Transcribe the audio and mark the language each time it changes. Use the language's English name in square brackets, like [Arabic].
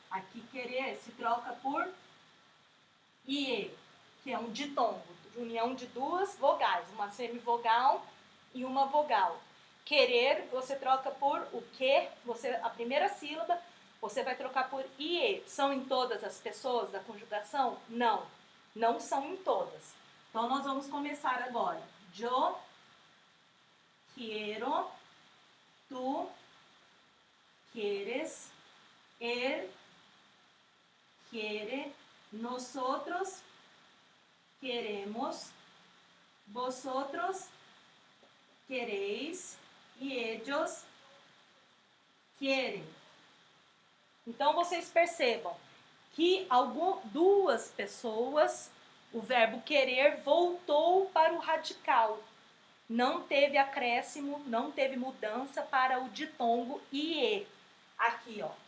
[Portuguese] Aqui querer se troca por ie, que é um ditongo, união de duas vogais, uma semivogal e uma vogal. Querer, você troca por o que, a primeira sílaba, você vai trocar por ie. São em todas as pessoas da conjugação? Não, não são em todas. Então, nós vamos começar agora. [Spanish] Yo quiero, tú quieres, él quiere, nosotros queremos, vosotros queréis e ellos querem. [Portuguese] Então, vocês percebam que duas pessoas, o verbo querer voltou para o radical. Não teve acréscimo, não teve mudança para o ditongo ie. Aqui, ó.